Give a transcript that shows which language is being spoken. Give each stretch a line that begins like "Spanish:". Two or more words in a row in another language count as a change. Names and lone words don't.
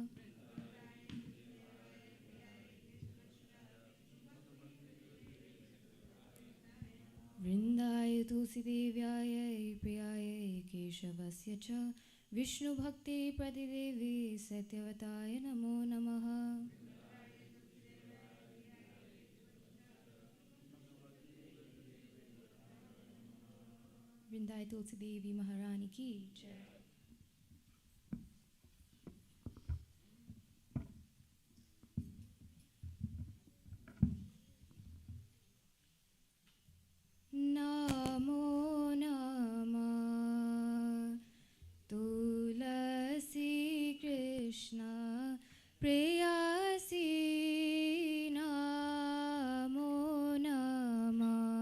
Sanskrit: वृन्दाय तुलसीदेव्याय प्रियाय केशवस्य च विष्णुभक्ति प्रतिदेवी सत्यवताय नमो नमः.
Hindi: वृंदाई तुलसी देवी महारानी की जय।
Sanskrit: नमो नमः तुलसी कृष्ण प्रेयसी नमो नमः।